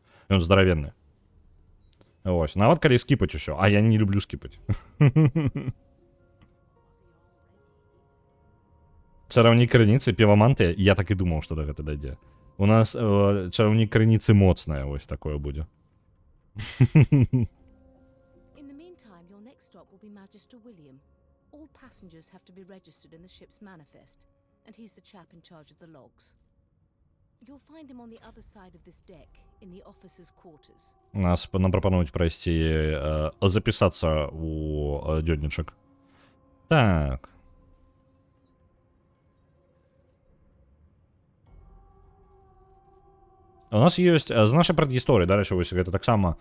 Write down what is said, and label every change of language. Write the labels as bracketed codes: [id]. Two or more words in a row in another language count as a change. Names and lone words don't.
[be] Ён здаравенны. Вось. Нават калі скіпаць усё, а я не люблю скіпаць. Чараўнік крыніцы, піваманты, я так і думаў, што да гэта дайдзе. У нас чараўнік крыніцы моцная, вось такое будзе. [en] Magister William. All passengers have to be registered in the ship's manifest, and he's the chap in charge of the logs. You'll find him on the other side of this deck, in the officers' quarters. [be] Нам прапануюць прайсці, запісацца у дзённічак. Так. У нас ёсць з нашай прадгісторыі, дарэчы, вось гэта таксама.